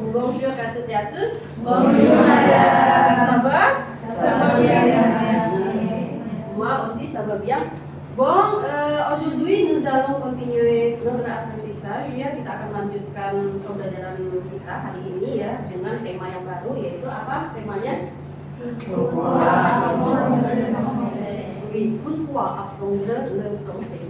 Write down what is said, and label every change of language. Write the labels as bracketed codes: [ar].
[fr] Bonjour à toutes et à tous. Bonjour madame. Ça va? Ça va bien, merci. Moi aussi, ça va bien. Bon, aujourd'hui nous allons continuer notre apprentissage ya. [id] Kita akan lanjutkan pembelajaran kita hari ini ya dengan tema yang baru, yaitu apa temanya? [fr] Pourquoi apprendre le français? Oui, pourquoi apprendre le français?